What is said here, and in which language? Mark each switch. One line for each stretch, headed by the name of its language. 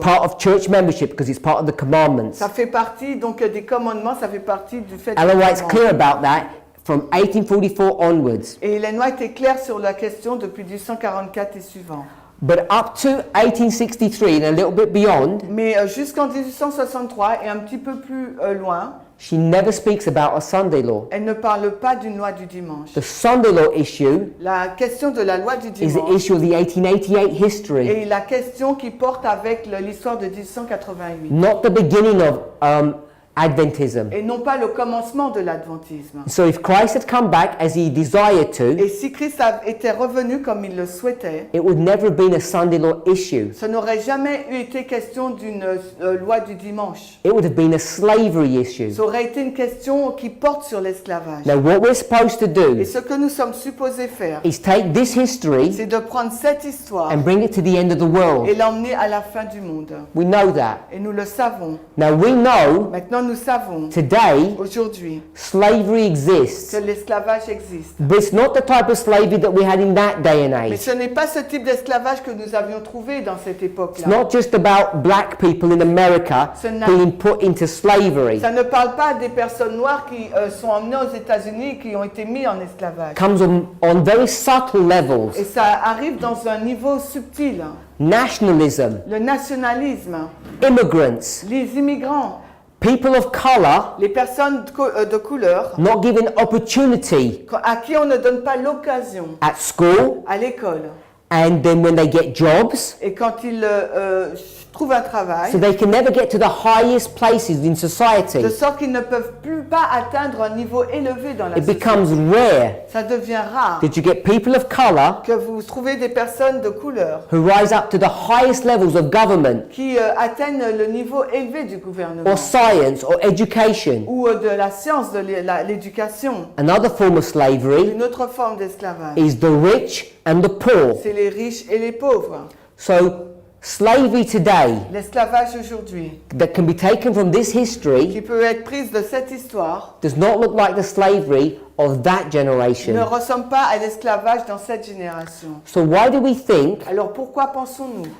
English: Part of church membership because it's part of the commandments.
French: Ça fait partie donc des commandements, ça fait partie du fait
English: Ellen
French: des
English: White's
French: commandements.
English: clear about that from 1844 onwards.
French: Et Ellen White est claire sur la question depuis 1844 et suivant.
English: But up to 1863 and a little bit beyond,
French: Mais jusqu'en 1863 et un petit peu plus loin,
English: she never speaks about a Sunday law.
French: elle ne parle pas d'une loi du dimanche.
English: The Sunday law issue
French: La question de la loi du
English: is the
French: dimanche
English: issue of the 1888 history,
French: est la question qui porte avec l'histoire de 1888
English: not the beginning of Adventism.
French: et non pas le commencement de l'adventisme.
English: So if Christ had come back as he desired to,
French: Et si Christ était revenu comme il le souhaitait,
English: it would never have been a Sunday law issue.
French: ce n'aurait jamais été question d'une loi du dimanche.
English: It would have been a slavery issue.
French: Ça aurait été une question qui porte sur l'esclavage.
English: Now what we're supposed to do
French: Et ce que nous sommes supposés faire,
English: is take this history
French: c'est de prendre cette histoire
English: and bring it to the end of the world.
French: et l'emmener à la fin du monde.
English: We know that.
French: Et nous le savons.
English: Now we know
French: Maintenant, nous savons
English: today
French: aujourd'hui
English: slavery exists,
French: que l'esclavage existe.
English: but it's not the type of slavery that we had in that day and
French: Mais
English: age.
French: ce n'est pas ce type d'esclavage que nous avions trouvé dans cette
English: It's
French: époque-là.
English: not just about black people in America
French: Ce n'a-
English: being put into slavery.
French: Ça ne parle pas des personnes noires qui sont emmenées aux États-Unis et qui ont été mises en esclavage.
English: It comes on very subtle levels.
French: Et ça arrive dans un niveau subtil.
English: Nationalism,
French: Le nationalisme,
English: immigrants,
French: les immigrants,
English: people of color
French: les personnes de couleur
English: not given opportunity
French: à qui on ne donne pas l'occasion
English: at school,
French: à l'école.
English: and then when they get jobs,
French: Et quand ils trouvent un travail,
English: so they can never get to the highest places in society.
French: de sorte qu'ils ne peuvent plus pas atteindre un niveau élevé dans la
English: It
French: société.
English: becomes rare
French: Ça devient rare
English: that you get people of color
French: que vous trouvez des personnes de couleur
English: who rise up to the highest levels of government
French: qui atteignent le niveau élevé du gouvernement
English: or science or education.
French: ou de la science, de l'éducation.
English: Another form of slavery
French: Une autre forme d'esclavage,
English: is the rich and the poor.
French: c'est les riches et les pauvres.
English: So slavery today
French: L'esclavage aujourd'hui,
English: that can be taken from this history
French: qui peut être prise de cette histoire,
English: does not look like the slavery of that
French: ne
English: generation.
French: ressemble pas à l'esclavage dans cette génération.
English: So why do we think
French: Alors pourquoi pensons-nous